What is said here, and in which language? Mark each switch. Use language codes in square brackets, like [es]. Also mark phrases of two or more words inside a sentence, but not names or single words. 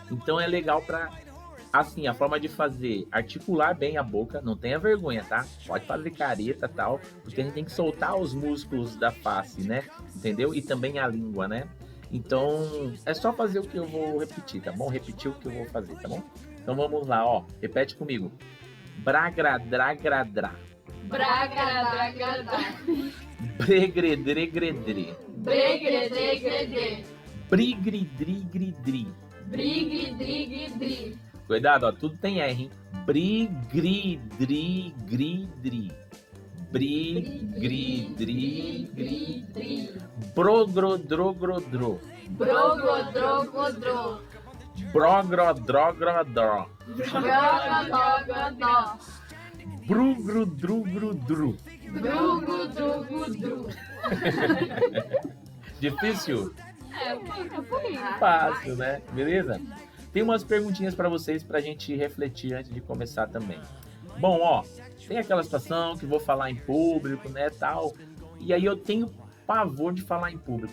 [pt] Então é legal para Assim, a forma de fazer, articular bem a boca, não tenha vergonha, tá? Pode fazer careta e tal, porque a gente tem que soltar os músculos da face, né? Entendeu? E também a língua, né? Então, é só fazer o que eu vou repetir, tá bom? Repetir o que eu vou fazer, tá bom? Então vamos lá, ó. Repete comigo. Bragradra. Bragadagada. Bregredregredre. Bregredegredê. Brigridrigridri. Brigridrigridri. Cuidado, ó, tudo tem R, hein? Brigridrigridri. Brigridrigridri. Brogrodrogrodro. Brogodrogodro. Brogrodrogrodro. Brogodrogodó. Brugrudrugrudru. Drugudrugudru. Difícil? Um pouquinho. Fácil, né? Beleza? Tem umas perguntinhas pra vocês pra gente refletir antes de começar também. Bom, ó, tem aquela situação que vou falar em público, né, tal. E aí eu tenho pavor de falar em público.